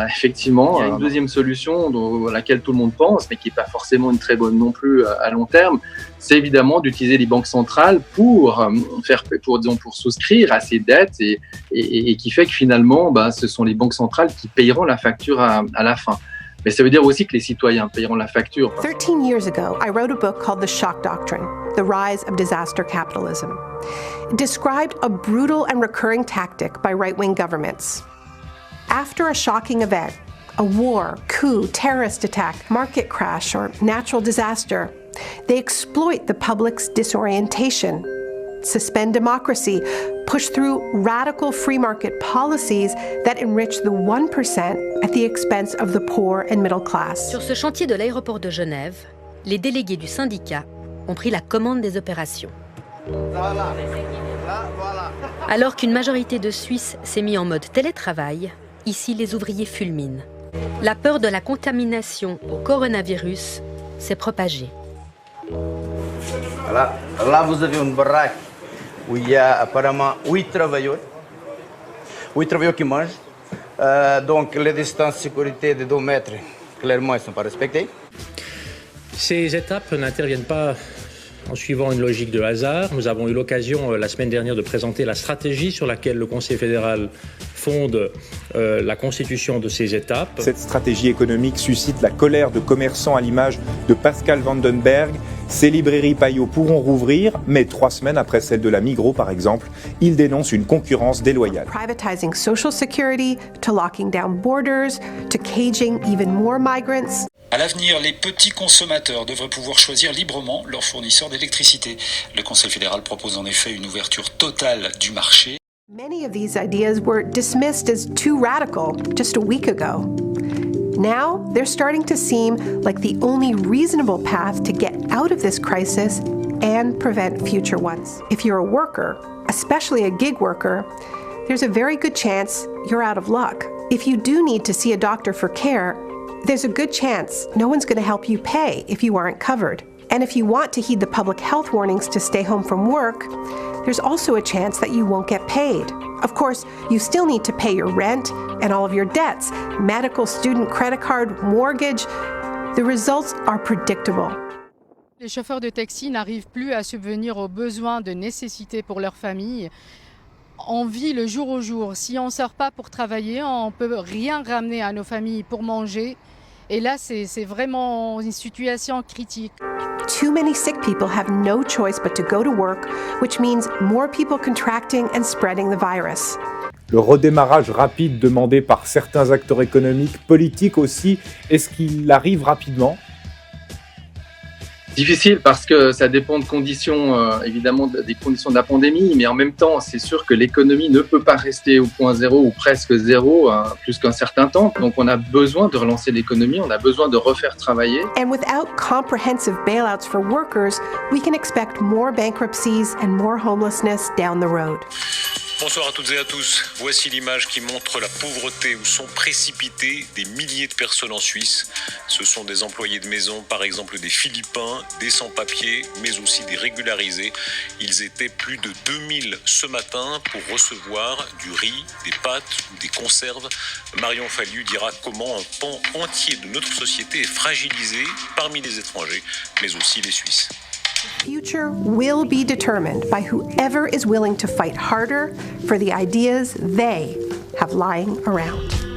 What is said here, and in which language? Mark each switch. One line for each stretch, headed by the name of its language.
French: Effectivement, il y a une deuxième solution à laquelle tout le monde pense, mais qui n'est pas forcément une très bonne non plus à long terme, c'est évidemment d'utiliser les banques centrales pour souscrire à ces dettes et qui fait que finalement, ce sont les banques centrales qui payeront la facture à la fin. Mais ça veut dire aussi que les citoyens payeront la facture.
English: 13 years ago, I wrote a book called The Shock Doctrine, The Rise of Disaster Capitalism. It described a brutal and recurring tactic by right-wing governments. After a shocking event, a war, coup, terrorist attack, market crash, or natural disaster, they exploit the public's disorientation, suspend democracy, push through radical free market policies that enrich the 1% at the expense of the poor and middle class.
French: Sur ce chantier de l'aéroport de Genève, les délégués du syndicat ont pris la commande des opérations. Alors qu'une majorité de Suisses s'est mis en mode télétravail, ici les ouvriers fulminent. La peur de la contamination au coronavirus s'est propagée. Voilà. Là, vous avez une baraque où il y a apparemment 8 travailleurs qui mangent. Donc les distances de sécurité de 2 mètres, clairement, elles ne sont pas respectées. Ces étapes n'interviennent pas en suivant une logique de hasard. Nous avons eu l'occasion la semaine dernière de présenter la stratégie sur laquelle le Conseil fédéral fonde la constitution de ces étapes. Cette stratégie économique suscite la colère de commerçants à l'image de Pascal Vandenberg. Ces librairies Payot pourront rouvrir, mais 3 semaines après celle de la Migros, par exemple, il dénonce une concurrence déloyale.
English: Privatizing social security, to locking down borders, to caging even more migrants.
French: À l'avenir, les petits consommateurs devraient pouvoir choisir librement leur fournisseur d'électricité. Le Conseil fédéral propose en effet une ouverture totale du marché.
English: Many of these ideas were dismissed as too radical just a week ago. Now, they're starting to seem like the only reasonable path to get out of this crisis and prevent future ones. If you're a worker, especially a gig worker, there's a very good chance you're out of luck. If you do need to see a doctor for care, there's a good chance no one's going to help you pay if you aren't covered. And if you want to heed the public health warnings to stay home from work, there's also a chance that you won't get paid. Of course, you still need to pay your rent and all of your debts, medical, student, credit card, mortgage. The results are predictable.
French: Les chauffeurs de taxi n'arrivent plus à subvenir aux besoins de nécessité pour leur famille. On vit le jour au jour. Si on ne sort pas pour travailler, on ne peut rien ramener à nos familles pour manger. Et là, c'est vraiment une situation critique.
English: Too many sick people have no choice but to go to work, which means more people contracting and spreading the virus.
French: Le redémarrage rapide demandé par certains acteurs économiques, politiques aussi, est-ce qu'il arrive rapidement ? Difficile parce que ça dépend de conditions, évidemment des conditions de la pandémie, mais en même temps, c'est sûr que l'économie ne peut pas rester au point zéro ou presque zéro plus qu'un certain temps. Donc on a besoin de relancer l'économie, on a besoin de refaire travailler.
English: And without comprehensive bailouts for workers, we can expect more bankruptcies and more homelessness down the road.
French: Bonsoir à toutes et à tous. Voici l'image qui montre la pauvreté où sont précipités des milliers de personnes en Suisse. Ce sont des employés de maison, par exemple des Philippins, des sans-papiers, mais aussi des régularisés. Ils étaient plus de 2000 ce matin pour recevoir du riz, des pâtes ou des conserves. Marion Fallu dira comment un pan entier de notre société est fragilisé parmi les étrangers, mais aussi les Suisses.
English: The future will be determined by whoever is willing to fight harder for the ideas they have lying around.